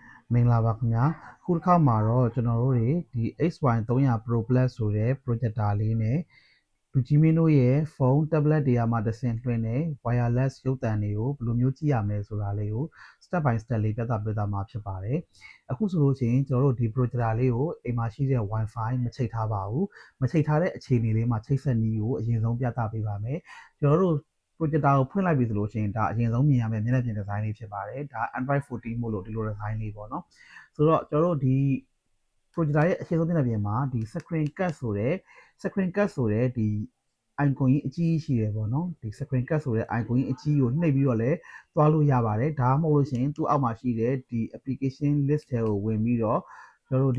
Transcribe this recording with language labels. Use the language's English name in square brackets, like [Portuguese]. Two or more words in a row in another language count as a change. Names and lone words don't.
[Burmese] မင်္ဂလာပါခင်ဗျာခုတစ်ခါမှာတော့ကျွန်တော်တို့တွေဒီ XY300 Pro Plus ဆိုတဲ့ projector လေးနဲ့လူကြီးမင်းတို့ရဲ့ဖုန်း tablet တွေမှာတဆင့်လွှင့်တဲ့ wireless ရုပ်သံတွေကိုဘယ်လိုမျိုးကြည့်ရမလဲဆိုတာလေးကို [English] step by step [Burmese] လေးပြသပေးသွားမှာဖြစ်ပါတယ်အခုဆိုလို့ရှိရင်ကျွန်တော်တို့ဒီ projector လေးကိုအိမ်မှာရှိတဲ့ Wi-Fi မချိတ်ထားပါဘူးမချိတ်ထားတဲ့အခြေအနေလေးမှာချိတ်ဆက်နည်းကိုအရင်ဆုံးပြသပေးပါမယ်ကျွန်တော်တို့projector ကိုဖွင့်လိုက်ပြီဆိုလို့ရှိရင်ဒါအရင် ဆုံးမြင်ရမယ့်မျက်နှာပြင်ဒီဇိုင်းလေးဖြစ်ပါတယ်ဒါ Android 14မို့လို့ဒီလိုဒီဇိုင်းလေးပေါ့နော်ဆိုတော့ကျွန်တော်တို့ဒီ projector ရဲ့အခြေဆုံးမျက်နှာပြင်မှာဒီ [English] screen cut [Burmese] ဆိုတဲ့ဒီ icon ကြီးအကြီးရှိတယ်ပေါ့နော်ဒီ [English] screen cut [Burmese] ဆိုတဲ့ icon ကြီးအကြီးကိုနှိပ်ပြီးတော့လည်းသွားလို့ရပါတယ်ဒါမှမဟုတ်လို့ရှိရင်သူ့အောက်မှာရှိတဲ့ဒီ [English] application list [Burmese] ထဲကိုဝင်ပြီးတော့ကျွန်တော်တို့ဒီ